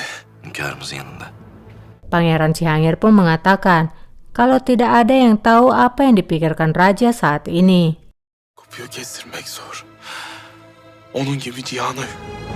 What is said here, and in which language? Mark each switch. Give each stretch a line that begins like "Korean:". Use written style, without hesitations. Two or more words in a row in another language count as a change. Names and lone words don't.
Turkish: Hünkârımızın yanında.
Indonesian: Pangeran Cihangir pun mengatakan kalau tidak ada yang tahu apa yang dipikirkan raja saat ini.
Turkish: Kopuyor, kestirmek zor. Onun gibi cihana